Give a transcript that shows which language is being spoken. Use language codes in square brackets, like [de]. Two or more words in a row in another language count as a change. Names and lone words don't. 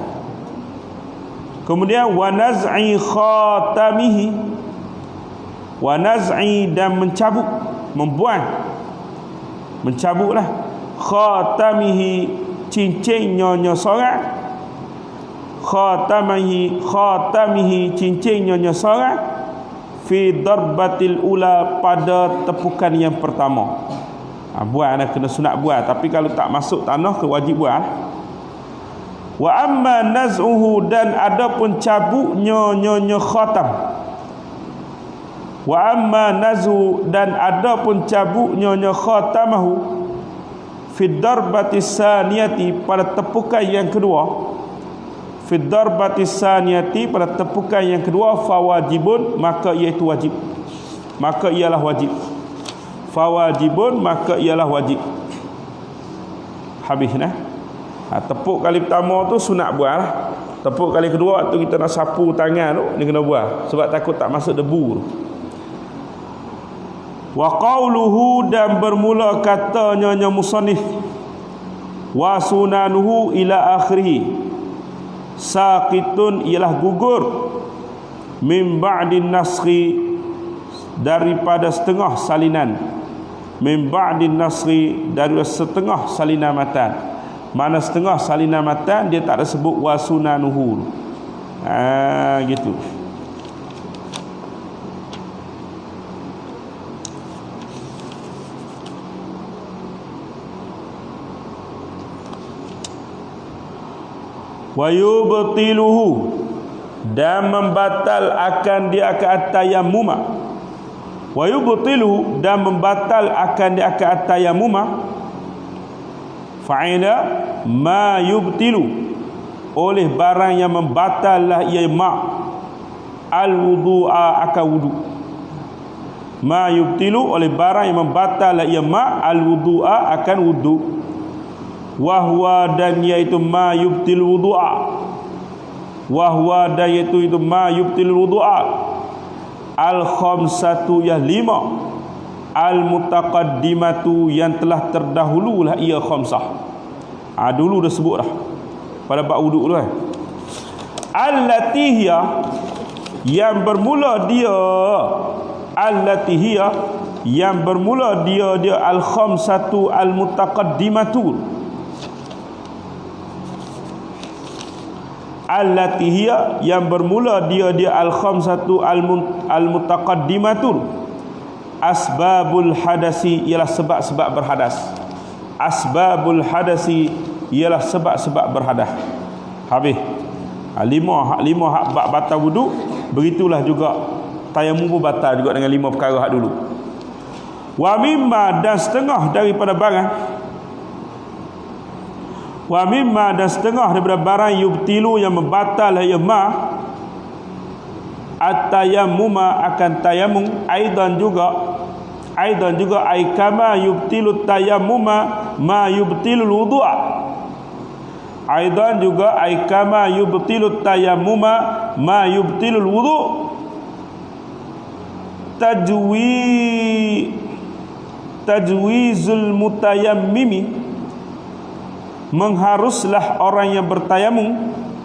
[ms] Kemudian [ar] ونزع خاتمه، ونزع, [ms] dan mencabut, membuang, mencabutlah khatamihi, cincinnya seorang. Khatamihi cincinnya seorang. [ar] في الضربة الأولى, [ms] pada tepukan yang pertama. Buat kena sunat buat, tapi kalau tak masuk tanah ke wajib buat. [ar] وأما نزعه, [ms] dan adapun cabuknya khatam. [ar] وأما نزعه, [ms] dan adapun cabuknya [ar] خاتمه في الضربة الثانية, [ms] pada tepukan yang kedua. [ar] في الضربة الثانية, [ms] pada tepukan yang kedua, fawajibun, maka iaitu wajib, maka ialah wajib. Fawajibun, maka ialah wajib. Habis nah. Tepuk kali pertama tu sunat buat lah. Tepuk kali kedua tu kita nak sapu tangan tu, ni kena buat sebab takut tak masuk debu tu. [ar] وقوله, [ms] dan bermula katanya musannif, [ar] وسننه إلى آخره، ساقط, [ms] ialah gugur, [ar] من بعض النسخ, [ms] daripada setengah salinan, [ar] من بعض النسخ, [ms] dari setengah salinan matan. Mana setengah salinan matan dia tak ada sebut [ar] وسننه. [ms] Gitu. [ar] ويبطله, [ms] dan membatal akan dia akan tayammuma. [ar] ويبطله, [ms] dan membatal akan dia akan tayammuma. [ar] فعل ما يبطل, [ms] oleh barang yang membatallah ia [ar] ما الوضوء, [ms] akan wudu. [ar] ما يبطل, [ms] oleh barang yang membatallah ia [ar] ما الوضوء, [ms] akan wudu. [ar] Wahwa, [ms] dan iaitu [ar] ما يبطل الوضوء. Wahwa, [ms] dan iaitu [ar] ما يبطل الوضوء. الخمسة, [ms] yang 5. Al-mutaqaddimatu, yang telah terdahululah ia khamsah. Dulu dah sebut dah pada bab wuduk tu kan. [ar] التي هي, [ms] yang bermula dia, [ar] التي هي, [ms] yang bermula dia [ar] الخمسة المتقدمة. التي هي, [ms] yang bermula dia [ar] الخمسة المتقدمة. أسباب الحدث, [ms] ialah sebab-sebab berhadas. [ar] أسباب الحدث, [ms] ialah sebab-sebab berhadas. Habis. Lima hak batal wuduk. Begitulah juga tayamum pun batal juga dengan 5 perkara hak dulu. [ar] ومما, [ms] dan setengah daripada barang. [ar] ومما, [ms] dan setengah daripada barang yubtilu, yang membatal ya [ar] ما التيمم, [ms] akan tayamum. [ar] أيضا juga أي كما يبطل التيمم ما يبطل الوضوء. أيضا juga أي كما يبطل التيمم ما يبطل الوضوء'. تجويز المتيمم, [ms] mengharuslah orang yang bertayamum.